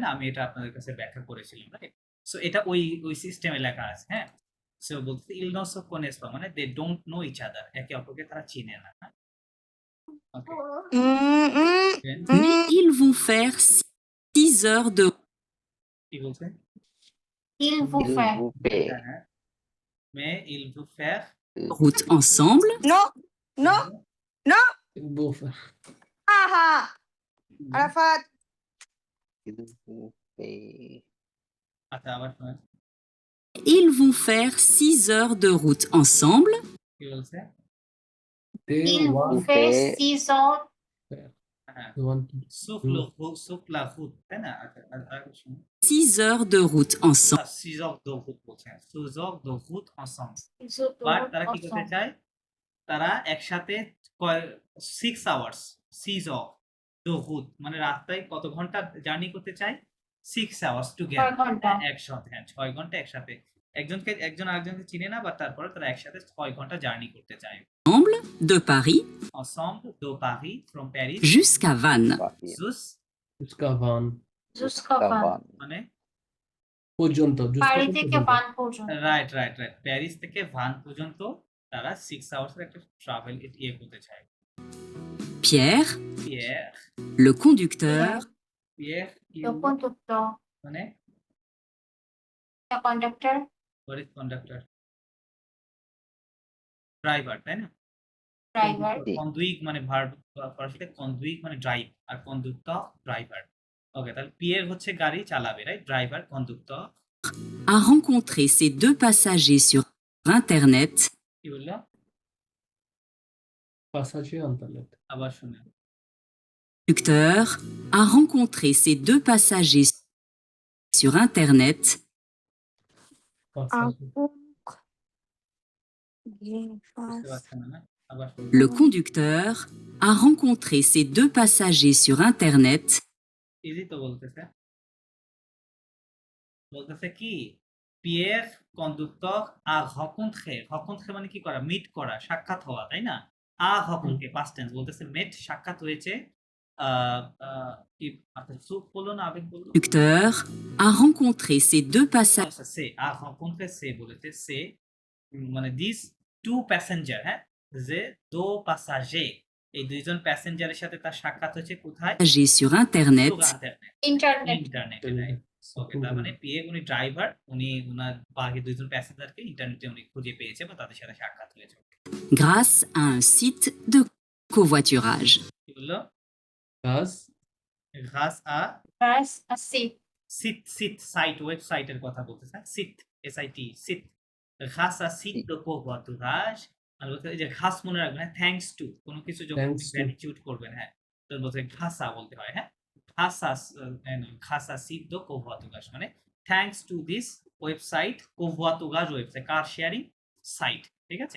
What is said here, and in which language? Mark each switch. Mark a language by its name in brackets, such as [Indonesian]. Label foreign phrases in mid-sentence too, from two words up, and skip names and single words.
[Bangla] আমি এটা আপনাদের কাছে ব্যাখ্যা করেছিলাম, রাইট? সো এটা ওই সিস্টেমে লেখা আছে, হ্যাঁ? সো বলতে [French] il ne se connaît pas [Bangla] মানে [English] they don't know each other, [Bangla] একে অপরকে তারা চিনে না, হ্যাঁ? ওকে, [French] Mais ils vont faire 6 heures de [Bangla] কি বলছে? [French] Il vous Il fait. vous pay. হ্যাঁ, হ্যাঁ। mais ils vont faire route ensemble. Non, non, [English] Both. aha. Arafat. [French] Il vous pay. [Bangla] আচ্ছা, আবার শোনেন। [French] Ils vont faire 6 heures de route ensemble. [Bangla] কি বলছে? [English] They [French] Il vous [English] want [French] fait [English] they [French] 6 heures [Bangla] হ্যাঁ, [English] they want to সুফ do [French] la route, [Bangla] তাই না? আচ্ছা, আরেকবার শুনুন। [French] 6 heures de route ensemble. six heures de route [Bangla] বলছে, [French] six heures de route ensemble. 6 heures de [Bangla] বাট [French] route [Bangla] তারা কি করতে [French] ensemble. [Bangla] চায়? তারা একসাথে 6 আওয়ার্স [French] six heures de route [Bangla] মানে রাস্তায় কত ঘন্টা জার্নি করতে চায়? [English] 6 hours 6 together, [Bangla] ঘন্টা। একসাথে, হ্যাঁ 6 ঘন্টা একসাথে। একজন আরেকজনকে চিনে না, বাট তারপরে তারা একসাথে 6 ঘন্টা জার্নি করতে চায়। [French] De Paris Ensemble de Paris from Paris jusqu'à Vannes. Paris, Jusqu'à Van Jusqu'à Van. Cavan, [Bangla] মানে পর্যন্ত পারি [French] jusqu'à [Bangla] থেকে পর্যন্ত। ভান পর্যন্ত। রাইট প্যারিস থেকে ভান পর্যন্ত তারা 6 আওয়ার্সের একটা ট্রাভেল ইয়ে করতে চায়। Pierre, পিয়ের [French] le conducteur, [Bangla] পিয়ের [French] Le conducteur. [Bangla] মানে [English] The conductor. what is conductor? [Bangla] ড্রাইভার, তাই না? [English] Driver. [Bangla] কন্ডুইক মানে ভার্ব, ফরাসিতে কন্ডুইক মানে ড্রাইভ, আর কন্ডুক্টর ড্রাইভার। ওকে, তাহলে পিয়ের হচ্ছে গাড়ি চালাবে, রাইট? ড্রাইভার, কন্ডুক্টর। [French] a rencontré ses 2 passagers sur Internet. [Bangla] কি বললো? [French] Passager internet. [Bangla] আবার শুনে। [French] Conducteur a rencontré ses 2 passagers sur Internet. Passager. [Bangla] বুঝতে পারছেন না? আবার শুনে। [French] Le conducteur a rencontré ses 2 passagers sur Internet. [Bangla] ইজি তো বলতেছে। বলতেছে কি? পিয়ের কন্ডুক্টর [French] a rencontré, [Bangla] rencontré মানে কি করা? মিট করা, সাক্ষাৎ হওয়া, তাই না? [French] a rencontré [English] past tense [Bangla] বলতেছে মেট, সাক্ষাৎ হয়েছে। কি আচ্ছা, সুপ বললো না আবেগ বললো? [French] Conducteur a rencontré ses 2 passagers. [Bangla] আচ্ছা, সে [French] a rencontré [Bangla] সে বলেছে, সে মানে [English] this 2 passenger, [Bangla] হ্যাঁ? যে 2 প্যাসাজে, এই দুইজন প্যাসেঞ্জারের সাথে তার সাক্ষাৎ হয়েছে কোথায়? [French] sur Internet. Internet. [Bangla] ইন্টারনেটে, রাইট? ওকে, তার মানে পিয়ে উনি ড্রাইভার, উনি উনার বাকি দুইজন প্যাসেঞ্জারকে ইন্টারনেটে উনি খুঁজে পেয়েছে বা তাদের সাথে সাক্ষাৎ হয়েছে। [French] Grâce à un site de covoiturage. [Bangla] কি বললো? [English] Thus, [French] grâce à [English] Press a seat. [Bangla] সিট সাইট, ওয়েবসাইটের কথা বলতেছে। সিট SIT সিট। [French] grâce à site [English] Sit. [French] de covoiturage [Bangla] মানে বলতে এই যে ঘাস মনে রাখবেন, হ্যাঁ? [English] thanks to [Bangla] কোনো কিছু যখন [English] Thanks to. [Bangla] গ্র্যাটিটিউড করবেন, হ্যাঁ? তখন বলতে ঘাসা বলতে হয়, হ্যাঁ? [French] grâce à site de covoiturage [Bangla] মানে [English] thanks to this website, [Bangla] কোভোয়াতুরাজ ওয়েবসাইট, [English] car sharing [Bangla] সাইট, ঠিক আছে?